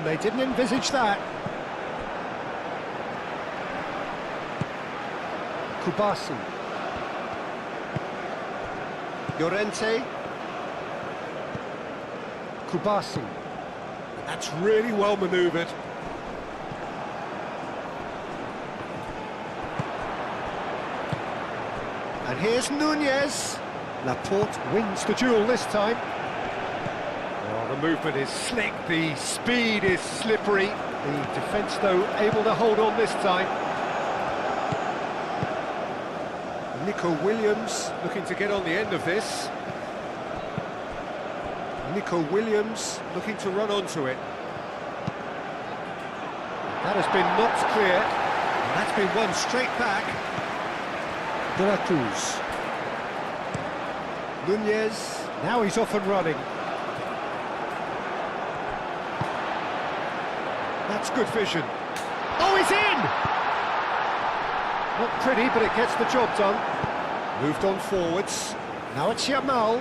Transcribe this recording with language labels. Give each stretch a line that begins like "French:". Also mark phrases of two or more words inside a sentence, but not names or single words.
English: They didn't envisage that. Kubasi. Llorente. Kubasi. That's really well manoeuvred. And here's Nunez. Laporte wins the duel this time. Oh, the movement is slick, the speed is slippery. The defence, though, able to hold on this time. Nico Williams looking to get on the end of this. Nico Williams looking to run onto it. That has been knocked clear, and that's been won straight back. De la Cruz. Nunez, now he's off and running. That's good vision. Oh, he's in! Not pretty, but it gets the job done. Moved on forwards. Now it's Yamal.